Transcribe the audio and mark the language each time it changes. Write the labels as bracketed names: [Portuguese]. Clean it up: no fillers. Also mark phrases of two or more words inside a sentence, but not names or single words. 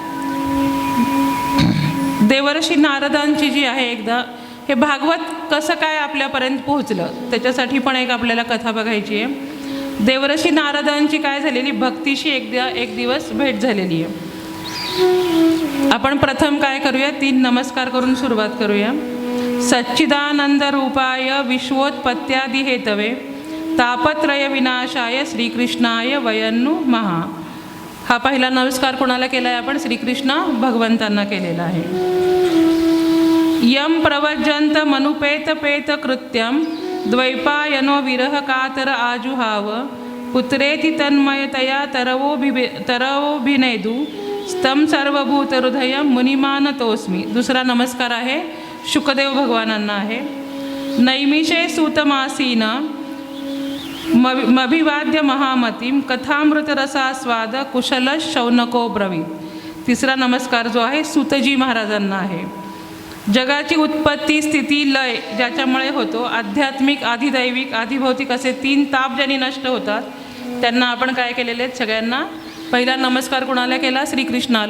[Marathi] देवर्षी नारदांची जी आहे एकदा हे भागवत कसं काय आपल्यापर्यंत पोहोचलं त्याच्यासाठी पण एक आपल्याला कथा बघायची आहे. देवर्षी नारदांची काय झालेली भक्तीशी एक दिवस भेट झालेली आहे. आपण प्रथम काय करूया, 3 नमस्कार करून सुरुवात करूया. [Sanskrit] सच्चिदानंद रूपाय विश्वोत्पत्त्यादि हेतवे तापत्रय विनाशाय श्रीकृष्णाय वयन्नु महा. [Marathi] हा पहिला नमस्कार कोणाला केला आहे आपण? श्रीकृष्ण भगवंतांना केलेला आहे. [Sanskrit] यम प्रवज्जंत मनुपेत पेत कृत्यम द्वैपायनो विरह कातर आजुहाव पुत्रेति तन्मयतया तरवोभिनेदू स्तम सर्वभूत हृदय मुनिमानतोस्मी. [Marathi] दुसरा नमस्कार आहे शुकदेव भगवानांना आहे. [Sanskrit] नैमिषे सूतमासीन मभिवाद्य महामतीम कथामृतरसास्वाद कुशल शौनको ब्रवीत. [Marathi] तिसरा नमस्कार जो आहे सूतजी महाराजांना आहे. जगाची उत्पत्ती स्थिती लय ज्याच्यामुळे होतो, आध्यात्मिक आधिदैविक आधिभौतिक असे 3 ताप ज्यांनी नष्ट होतात त्यांना आपण काय केलेले आहेत सगळ्यांना. पहिला नमस्कार कोणाला केला? श्रीकृष्णाला.